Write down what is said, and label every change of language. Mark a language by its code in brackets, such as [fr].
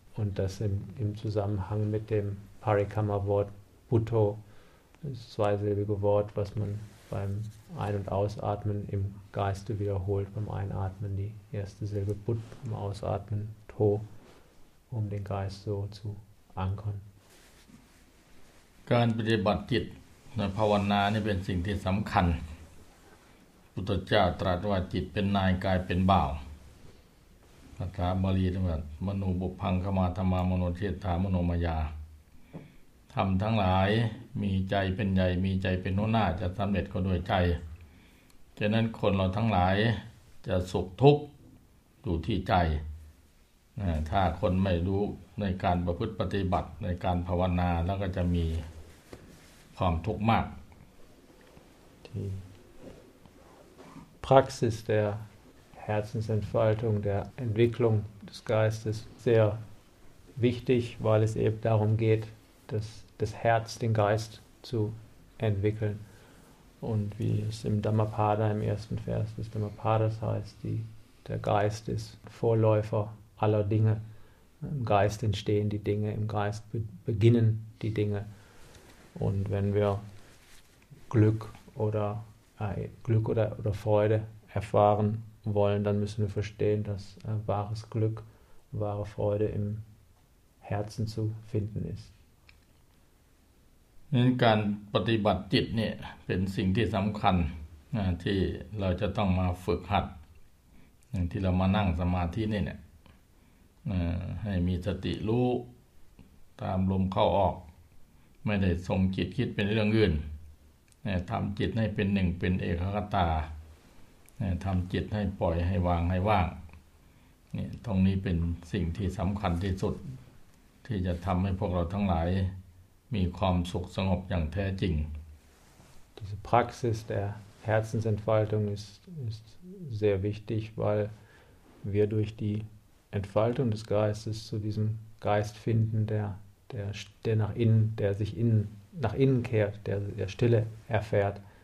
[de] Und das im Zusammenhang mit dem Parikrama-Wort Bhutto, das zweisilbige Wort, was man beim Ein- und Ausatmen im Geiste wiederholt, beim Einatmen die erste Silbe Bhut, beim Ausatmen To, um den Geist so zu ankern. [th] การปฏิบัติจิตในภาวนานี่เป็นสิ่งที่สำคัญพุทธเจ้าตรัสว่าจิตเป็นนายกายเป็นบ่าว ภาษาบาลีเรียกว่ามโนบุพังคมาธรรมามโนเทศามโนมายาทำทั้งหลายมีใจเป็นใหญ่มีใจเป็นหัวหน้าจะสำเร็จก็ด้วยใจฉะนั้นคนเราทั้งหลายจะสุขทุกข์อยู่ที่ใจถ้าคนไม่รู้ในการประพฤติปฏิบัติในการภาวนาแล้วก็จะมีความทุกข์มาก [de] Praxis der Herzensentfaltung, der Entwicklung des Geistes sehr wichtig, weil es eben darum geht, das Herz, den Geist zu entwickeln. Und wie es im Dhammapada, im ersten Vers des Dhammapadas heißt, der Geist ist Vorläufer aller Dinge. Im Geist entstehen die Dinge, im Geist beginnen die Dinge. Und wenn wir Glück oder Freude erfahren wollen, dann müssen wir verstehen, dass wahres Glück, wahre Freude im Herzen zu finden ist. [th] นั้นการปฏิบัติจิตเนี่ยเป็นสิ่งที่สำคัญที่เราจะต้องมาฝึกหัดอย่างที่เรามานั่งสมาธินี่เนี่ย ให้มีสติรู้ตามลมเข้าออกไม่ได้ทรงจิตคิดเป็นเรื่องอื่นทำจิตให้เป็นหนึ่งเป็นเอกคตาทำจิตให้ปล่อยให้วางให้ว่างนี่ตรงนี้เป็นสิ่งที่สำคัญที่สุดที่จะทำให้พวกเราทั้งหลายมีความสุขสงบอย่างแท้จริง [de] Diese Praxis der Herzensentfaltung ist sehr wichtig, weil wir durch die Entfaltung des Geistes zu diesem Geist finden, der nach innen, der sich innen nach innen kehrt, der Stille erfährt.